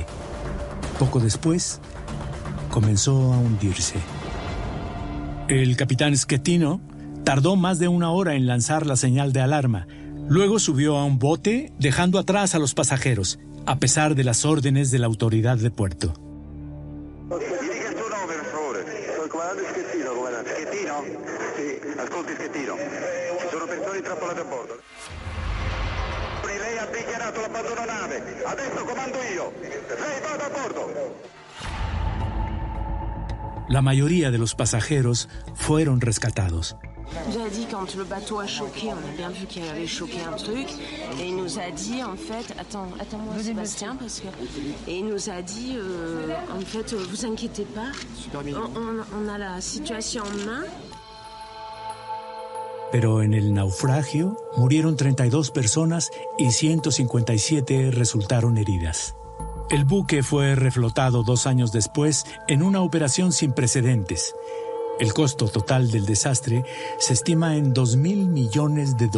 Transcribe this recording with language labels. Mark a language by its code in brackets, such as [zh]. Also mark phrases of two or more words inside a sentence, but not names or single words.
[es] Poco después, comenzó a hundirse. El capitán Schettino tardó más de 1 hora en lanzar la señal de alarma. Luego subió a un bote, dejando atrás a los pasajeros, a pesar de las órdenes de la autoridad de puerto. [it] Ascolti Schettino, ci sono persone intrappolate a bordo. Lei ha dichiarato l'abbandono nave, adesso comando io. Lei vada a bordo. [es] La mayoría de los pasajeros fueron rescatados. [fr] J'ai dit quand le bateau a choqué, on a bien vu qu'il avait choqué un truc, et il nous a dit en fait, attends-moi Sébastien, parce que, et il nous a dit en fait, vous inquiétez pas, on a la situation en main. [es] Pero en el naufragio murieron 32 personas y 157 resultaron heridas. El buque fue reflotado 2 años después en una operación sin precedentes. El costo total del desastre se estima en $2.000 millones.